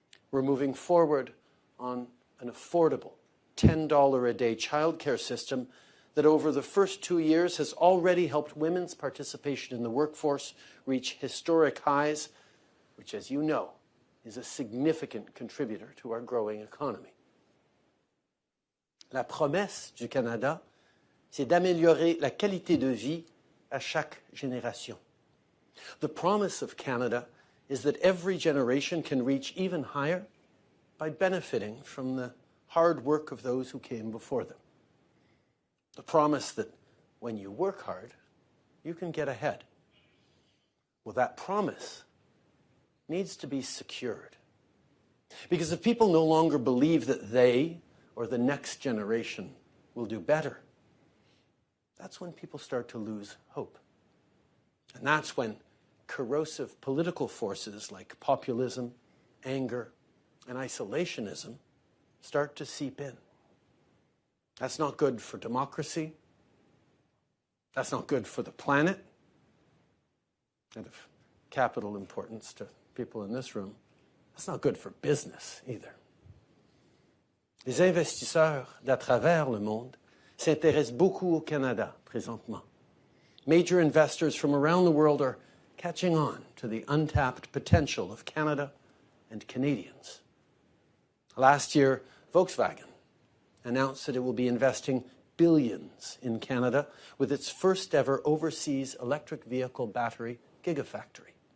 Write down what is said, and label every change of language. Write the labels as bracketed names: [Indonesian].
[English] We're moving forward on an affordable $10 a day childcare system that over the first 2 years has already helped women's participation in the workforce reach historic highs, which, as you know, is a significant contributor to our growing economy. [French] La promesse du Canada, c'est d'améliorer la qualité de vie à chaque génération. [English] The promise of Canada is that every generation can reach even higher by benefiting from the hard work of those who came before them. The promise that when you work hard, you can get ahead. Well, that promise needs to be secured. Because if people no longer believe that they or the next generation will do better, that's when people start to lose hope. And that's when corrosive political forces like populism, anger, and isolationism start to seep in. That's not good for democracy. That's not good for the planet. And of capital importance to people in this room, that's not good for business either. [French] Les investisseurs d'à travers le monde s'intéressent beaucoup au Canada présentement. [English] Major investors from around the world are catching on to the untapped potential of Canada and Canadians. Last year, Volkswagen announced that it will be investing billions in Canada with its first ever overseas electric vehicle battery gigafactory.